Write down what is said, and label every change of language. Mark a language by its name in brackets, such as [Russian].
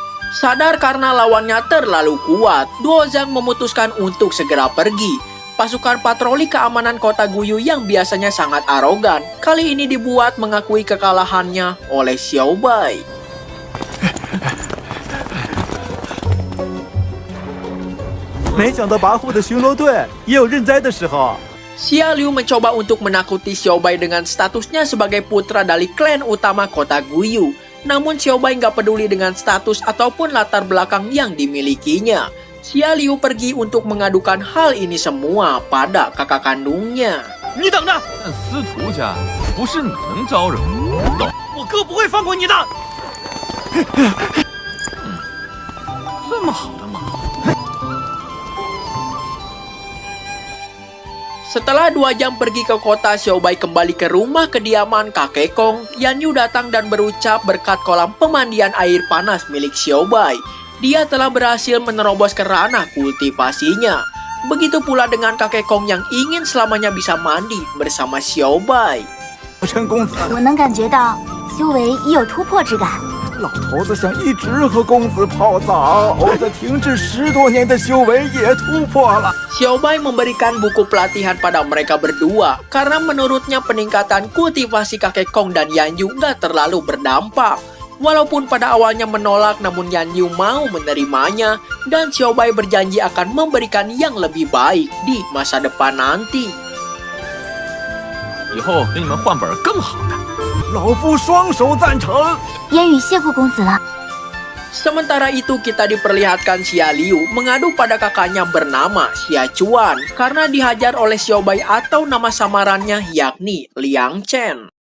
[Indonesian] Sadar karena lawannya terlalu kuat, Duo Zhang memutuskan untuk segera pergi. Pasukan patroli keamanan kota Guyu yang biasanya sangat arogan, kali ini dibuat mengakui kekalahannya oleh Xiaobai. [Chinese] 没想到跋扈的巡逻队也有认栽的时候。 [Indonesian] Xia Liu mencoba untuk menakuti Xiaobai dengan statusnya sebagai putra dari klan utama kota Guyu. Namun Xiaobai nggak peduli dengan status ataupun latar belakang yang dimilikinya. Xia Liu pergi untuk mengadukan hal ini semua pada kakak kandungnya. [Chinese] 你等着，但司徒家不是你能招惹的。懂？我哥不会放过你的。这么好的马。 [Indonesian] Setelah 2 jam pergi ke kota, Xiaobai kembali ke rumah kediaman kakek Kong. Yan Yu datang dan berucap berkat kolam pemandian air panas milik Xiaobai. Dia telah berhasil menerobos ke ranah kultivasinya. Begitu pula dengan kakek Kong yang ingin selamanya bisa mandi bersama Xiaobai. [Chinese] 陈公子，我能感觉到修为已有突破之感。老头子想一直和公子泡澡，偶在停滞10多年的修为也突破了。 [Indonesian] Xiaobai memberikan buku pelatihan pada mereka berdua karena menurutnya peningkatan kultivasi kakek Kong dan Yan Yu nggak terlalu berdampak. Walaupun pada awalnya menolak, namun Yan Yu mau menerimanya dan Xiaobai berjanji akan memberikan yang lebih baik di masa depan nanti. [Chinese] 以后给你们换本更好的。老夫双手赞成。烟雨谢过公子了。 [Indonesian] Sementara itu kita diperlihatkan Xia Liu mengadu pada kakaknya bernama Xia Chuan karena dihajar oleh Xiaobai atau nama samarannya yakni Liang Chen.